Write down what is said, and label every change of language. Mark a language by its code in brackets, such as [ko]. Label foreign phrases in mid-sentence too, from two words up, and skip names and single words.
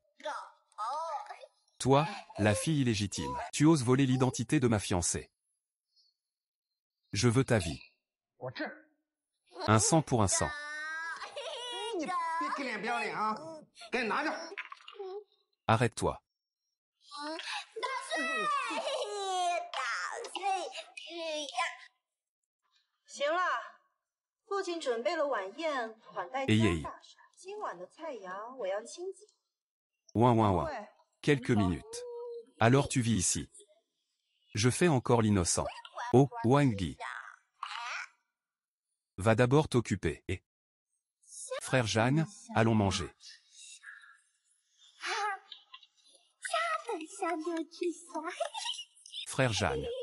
[fr] Toi, la fille illégitime, tu oses voler l'identité de ma fiancée. Je veux ta vie. Un sang pour un sang. Arrête-toi. [zh] 行了，父亲准备了晚宴款待江大帅。今晚的菜肴我要亲自。 [fr] Ouin ouin ouin. Quelques minutes. Alors tu vis ici. Je fais encore l'innocent. Oh, Wangui. Va d'abord t'occuper. Et... Frère Jeanne, allons manger. Frère Jeanne.